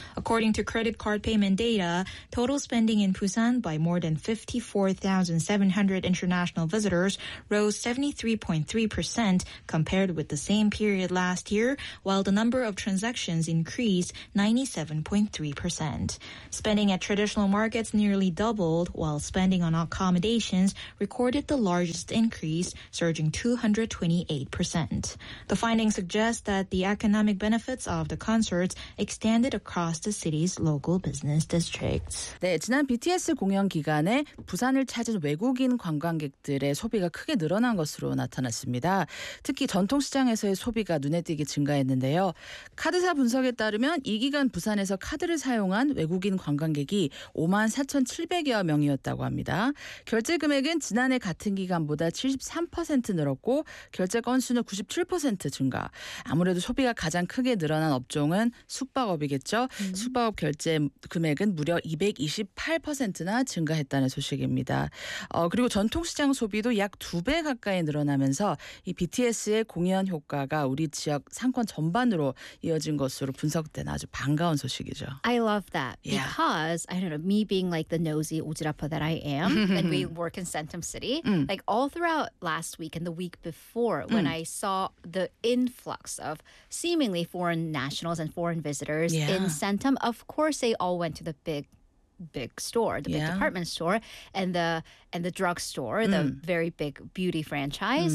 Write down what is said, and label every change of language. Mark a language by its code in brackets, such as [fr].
[en] According to credit card payment data, total spending in Busan by more than 54,700 international visitors rose 73.3% compared with the same period last year, while the number of transactions increased 97.3%. Spending at traditional markets nearly doubled, while spending on Akami accommodations recorded the largest increase, surging 228%. The findings suggest that the economic benefits of the concerts extended across the city's local business districts. [ko] 네, 지난 BTS 공연 기간에 부산을 찾은 외국인 관광객들의 소비가 크게 늘어난 것으로 나타났습니다. 특히 전통시장에서의 소비가 눈에 띄게 증가했는데요. 카드사 분석에 따르면 이 기간 부산에서 카드를 사용한 외국인 관광객이 54,700여 명이었다고 합니다. 결제 금액은 지난해 같은 기간보다 73% 늘었고 결제 건수는 97% 증가. 아무래도 소비가 가장 크게 늘어난 업종은 숙박업이겠죠. 숙박업 결제 금액은 무려 228%나 증가했다는 소식입니다. 그리고 전통시장 소비도 약 두 배 가까이 늘어나면서 이 BTS의 공연 효과가 우리 지역 상권 전반으로 이어진 것으로 분석되는 아주 반가운 소식이죠. [en] I love that because I don't know, me being like the nosy 오지라퍼 that I am, and we work in Centum City. Like all throughout last week and the week before, when I saw the influx of seemingly foreign nationals and foreign visitors in Centum, of course they all went to the big store, the big department store, and the drugstore, the very big beauty franchise.